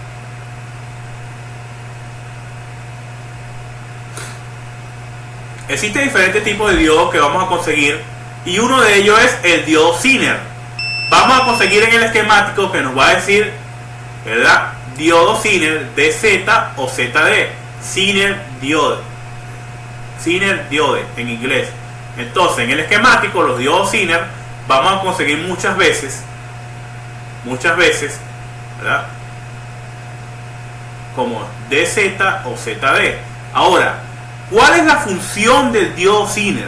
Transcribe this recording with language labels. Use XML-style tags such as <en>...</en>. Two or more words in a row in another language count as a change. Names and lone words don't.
<es>Existen diferentes tipos de diodos que vamos a conseguir, y uno de ellos es el diodo Zener. Vamos a conseguir en el esquemático que nos va a decir, ¿verdad? Diodo Zener DZ o ZD.</es> <en>Zener diode. Zener diode</en> <es>en inglés. Entonces, en el esquemático, los diodos Zener vamos a conseguir muchas veces, ¿verdad? Como DZ o ZD. Ahora, ¿cuál es la función del diodo Zener?</es>